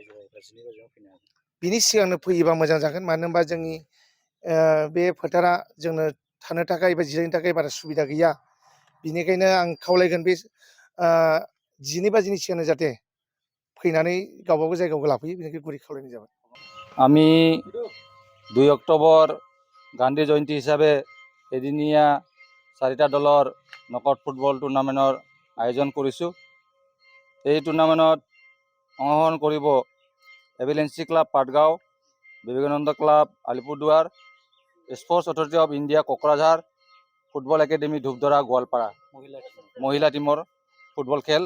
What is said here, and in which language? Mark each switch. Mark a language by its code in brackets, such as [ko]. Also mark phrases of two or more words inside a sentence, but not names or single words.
[brx] बिनि सिगांनो फैयोबा मोजां जागोन, मानो होनबा जोंनि बे फोथारा जोंनो थानो थाखाय एबा जिरायनो थाखाय बारा सुबिदा गैया। बिनिखायनो आं खावलायगोन बे 12 बाजिनि सिगांनो जाहाथे फैनानै गावबागाव जायगायाव लाफैयो, बेनिखायनो गुरै खावलायनाय जाबाय। [as] আমি 2 অক্টোবৰ গান্ধী জয়ন্তী হিচাপে এদিনীয়া 4টা দলৰ নকআউট ফুটবল টুৰ্ণামেণ্টৰ আয়োজন কৰিছোঁ। এই টুৰ্ণামেণ্টত অংশগ্ৰহণ কৰিব এভেলেন্সি ক্লাব পাটগাঁও, বিবেকানন্দ ক্লাব আলিপুৰদুৱাৰ, স্পৰ্টছ অথৰিটি অফ ইণ্ডিয়া কোকৰাঝাৰ, ফুটবল একাডেমি ধূপদৰা গোৱালপাৰা মহিলা টিমৰ ফুটবল খেল।